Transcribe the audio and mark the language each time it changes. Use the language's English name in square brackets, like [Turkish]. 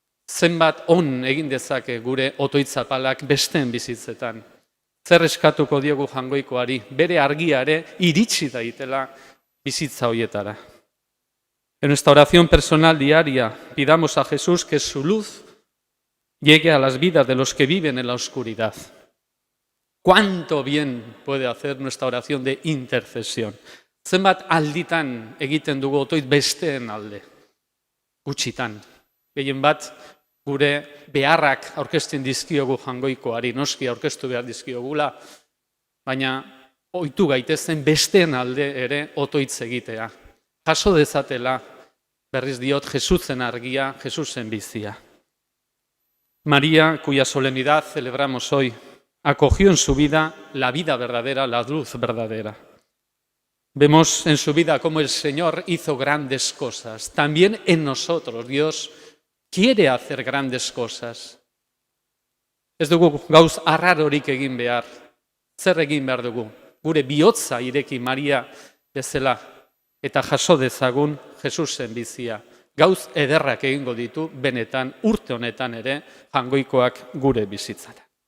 [Basque] Zenbat on egin dezake gure otoitzapalak besteen bizitzetan. Zer eskatuko diogu jangoikoari, bere argiare iritsi daitela bizitza hoietara. [Spanish] En nuestra oración personal diaria pidamos a Jesús que su luz llegue a las vidas de los que viven en la oscuridad. ¿Cuánto bien puede hacer nuestra oración de intercesión? [Basque] Zenbat alditan egiten dugu otoit besteen alde, gutxitan. Gehien bat gure beharrak aurkezten dizkiogu jangoikoari, noski aurkeztu behar dizkiogula, baina ohitu gaitezen besteen alde ere otoitz egitea. Jaso dezatela Berriz diot, Jesusen argia, Jesusen bizia. [Spanish] María, cuya solemnidad celebramos hoy, acogió en su vida la vida verdadera, la luz verdadera. Vemos en su vida cómo el Señor hizo grandes cosas. También en nosotros Dios quiere hacer grandes cosas. [Basque] Ez dugu gauz arrarorik egin behar. Zer egin behar dugu? Gure bihotza ireki Maria bezala eta jaso dezagun Jesusen bizia. Gauz ederrak egingo ditu benetan urte honetan ere Jaungoikoak gure bizitzara.